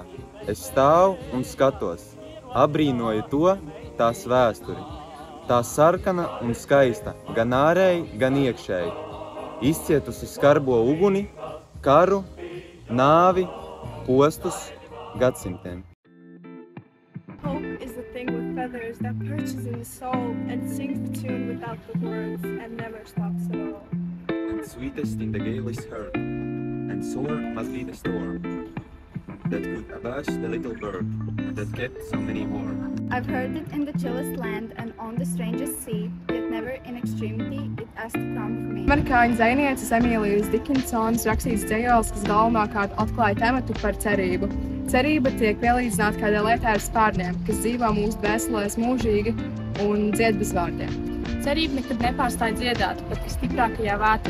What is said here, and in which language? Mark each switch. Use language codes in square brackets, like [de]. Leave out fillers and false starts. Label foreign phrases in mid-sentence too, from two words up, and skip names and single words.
[lv] Es stāvu un skatos, abrīnoju to, tās vēsturi. Tā sarkana un skaista, gan ārēji, gan iekšēji. Izcietusi skarbo uguni, karu, nāvi, postus, gadsimtiem. [en] Hope is the thing with feathers that perches in the soul and sings the tune without the words and never stops at all. And sweetest in the gale is heard, and sore must be the storm that could abash the little bird that kept so many warm. I've heard it in the chillest land and on the strangest sea, yet never in extremity it asked to come for me. [lv] Amerikāņu zvejnieces Emīlijas Dikinsonas rakstīts dzejols, kas galvenokārt atklāja tematu par cerību. Cerība tiek pielīdzināta kādai lietai ar spārniem, kas dzīvo mūsu dvēselēs mūžīgi un dzied bez vārdiem. Cerība nekad nepārstāj dziedāt, pat visstiprākajā vētrā.